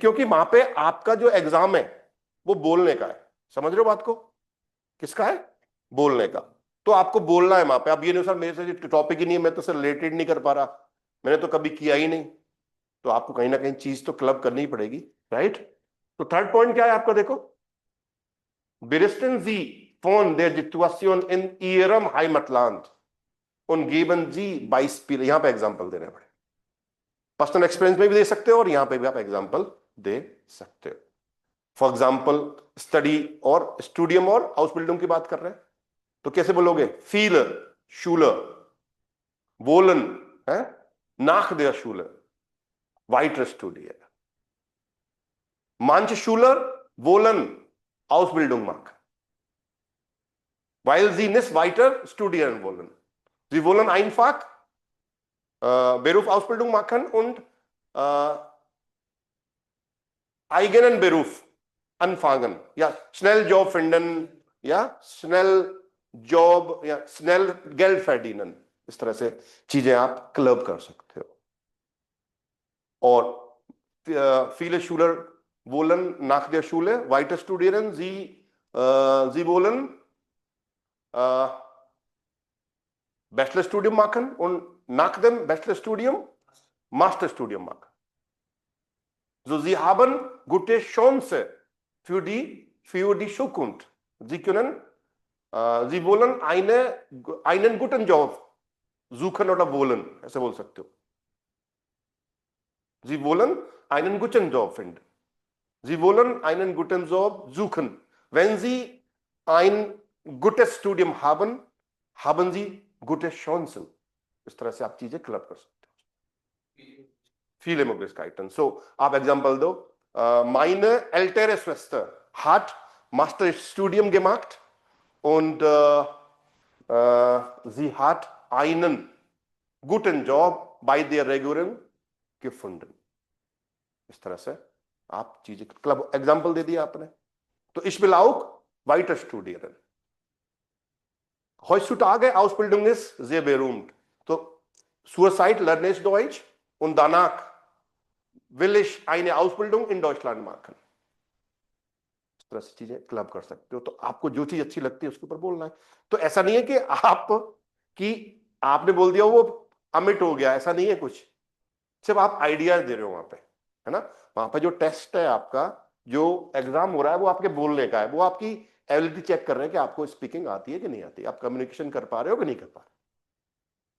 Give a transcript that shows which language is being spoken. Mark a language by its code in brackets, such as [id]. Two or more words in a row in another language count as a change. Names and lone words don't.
[hi] क्योंकि वहां पे आपका जो एग्जाम है वो बोलने का है, समझ रहे हो बात को, किसका है, बोलने का। तो आपको बोलना है वहां पे। अब ये नहीं सर मेरे से टॉपिक ही नहीं है, मैं तो सर रिलेटेड नहीं कर पा रहा, मैंने तो कभी किया ही नहीं, तो आपको कहीं ना कहीं चीज तो क्लब करनी ही पड़ेगी, राइट। तो 3rd पॉइंट क्या है आपका, देखो, [de] Berichten Sie von der Situation in Ihrem Heimatland und geben Sie Beispiele। [hi] यहां पे एग्जांपल देने पड़े, [en] personal experience [hi] में भी दे सकते हो और यहां पे भी आप एग्जांपल दे सकते हो। [en] for example [hi] स्टडी और स्टूडियम और [en] house building [hi] की बात कर रहे हैं, तो कैसे बोलोगे, [de] viele Schüler wollen [hi] है, [de] nach der Schule weiter studieren, manche Schüler wollen Ausbildung machen, weil sie nicht weiter studieren wollen. Sie wollen einfach Berufsausbildung machen und eigenen Beruf anfangen. Ja, schnell Job finden, ja, schnell Job, ja, schnell Geld verdienen. [hi] इस तरह से चीजें आप क्लब कर सकते हो। [de] और viele Schüler wollen nach der Schule weiter studieren. Sie wollen Bachelorstudium machen und nach dem Bachelorstudium Masterstudium machen. So, sie haben gute Chance für die Zukunft. Sie können, sie wollen einen guten Job suchen oder wollen, [hi] ऐसे बोल सकते हो। [de] Sie wollen einen guten Job finden. Sie wollen einen guten Job suchen. Wenn Sie ein gutes Studium haben, haben Sie gute Chancen. [hi] इस तरह से आप चीजें क्लब कर सकते हो। [de] Viele Möglichkeiten. So, [hi] आप एग्जांपल दो, [de] meine ältere Schwester hat Masterstudium gemacht und sie hat einen guten Job bei der Regierung gefunden. [hi] इस तरह से आप चीजें क्लब, एग्जांपल दे दिया आपने। [de] तो ich will auch weiter studieren. Heutzutage Ausbildung ist sehr berühmt. तो Zurzeit lerne ich Deutsch und danach will ich eine Ausbildung in Deutschland machen. [hi] इस तरह से चीजें क्लब कर सकते हो। तो आपको जो चीज अच्छी लगती है उसके ऊपर बोलना है। तो ऐसा नहीं है कि आपने बोल दिया वो अमिट हो गया, ऐसा नहीं है कुछ, सिर्फ आप आइडियाज दे रहे हो वहां पे, है ना। वहां पे जो टेस्ट है आपका, जो एग्जाम हो रहा है वो आपके बोलने का है, वो आपकी [en] ability check [hi] कर रहे हैं कि आपको स्पीकिंग आती है कि नहीं आती, आप कम्युनिकेशन कर पा रहे हो कि नहीं कर पा रहे।